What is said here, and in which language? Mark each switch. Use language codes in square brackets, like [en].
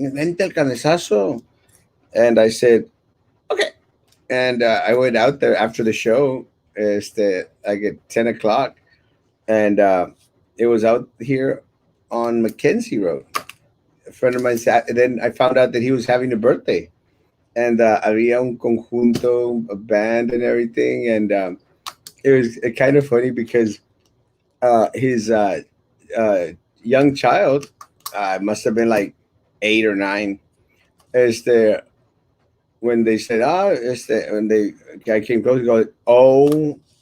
[es] Vente al carnesazo. [en] And I said, okay. And I went out there after the show, like at 10 o'clock. And it was out here on Mackenzie Road. A friend of mine sat, and then I found out that he was having a birthday. And [es] había un conjunto, [en] a band and everything. And it was kind of funny because his uh, young child must have been like 8 or 9. Este, when they said, when they guy came close, he goes, OMG.